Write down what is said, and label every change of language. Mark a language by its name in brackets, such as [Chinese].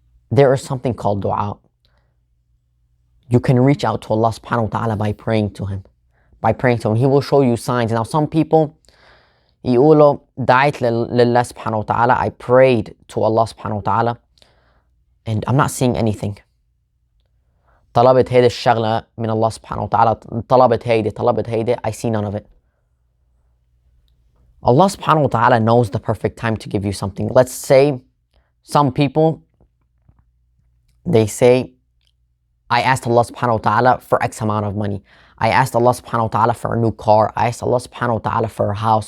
[English] There is something called dua. You can reach out to Allah subhanahu wa ta'ala by praying to Him. By praying to Him. He will show you signs. Now some people, [Arabic] يقولوا دعيت لله سبحانه وتعالى, [English] I prayed to Allah subhanahu wa ta'ala and I'm not seeing anything. [Arabic] طلبت هيدي الشغلة من الله سبحانه وتعالى, طلبت هيدي, [English] I see none of it. Allah subhanahu wa ta'ala knows the perfect time to give you something. Let's say some people, they say, I asked Allah subhanahu wa ta'ala for X amount of money. I asked Allah subhanahu wa ta'ala for a new car. I asked Allah subhanahu wa ta'ala for a house.